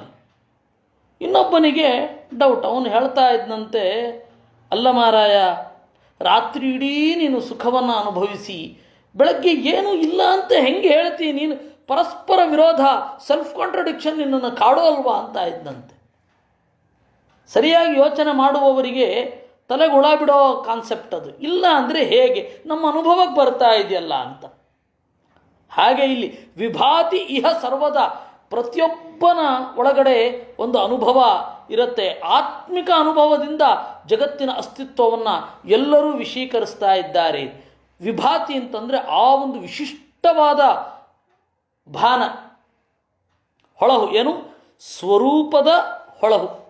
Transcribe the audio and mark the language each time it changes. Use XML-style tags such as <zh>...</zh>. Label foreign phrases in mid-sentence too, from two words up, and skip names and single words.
<kn>ಇನ್ನೊಬ್ಬನಿಗೆ ಡೌಟ್, ಅವನು ಹೇಳ್ತಾ ಇದ್ದಂತೆ, ಅಲ್ಲ ಮಾರಾಯ, ರಾತ್ರಿ ಇಡೀ ನೀನು ಸುಖವನ್ನು ಅನುಭವಿಸಿ ಬೆಳಗ್ಗೆ ಏನೂ ಇಲ್ಲ ಅಂತ ಹೆಂಗೆ ಹೇಳ್ತೀನಿ ನೀನು, ಪರಸ್ಪರ ವಿರೋಧ,</kn> <en>self contradiction</en> <kn>ನಿನ್ನನ್ನು ಕಾಡೋ ಅಲ್ವಾ ಅಂತ ಇದ್ದಂತೆ. ಸರಿಯಾಗಿ ಯೋಚನೆ ಮಾಡುವವರಿಗೆ ತಲೆಗೆ ಹುಳ ಬಿಡೋ ಕಾನ್ಸೆಪ್ಟ್ ಅದು. ಇಲ್ಲ ಅಂದರೆ ಹೇಗೆ, ನಮ್ಮ ಅನುಭವಕ್ಕೆ ಬರ್ತಾ ಇದೆಯಲ್ಲ ಅಂತ. ಹಾಗೆ ಇಲ್ಲಿ</kn> <sa>ವಿಭಾತಿ ಇಹ ಸರ್ವದ,</sa> <kn>ಪ್ರತಿಯೊಬ್ಬನ ಒಳಗಡೆ ಒಂದು ಅನುಭವ ಇರುತ್ತೆ. ಆತ್ಮಿಕ ಅನುಭವದಿಂದ ಜಗತ್ತಿನ ಅಸ್ತಿತ್ವವನ್ನು ಎಲ್ಲರೂ ವಿಷೀಕರಿಸ್ತಾ ಇದ್ದಾರೆ. ವಿಭಾತಿ ಅಂತಂದರೆ ಆ ಒಂದು ವಿಶಿಷ್ಟವಾದ ಭಾನ, ಹೊಳಹು, ಏನು ಸ್ವರೂಪದ ಹೊಳಹು.</kn>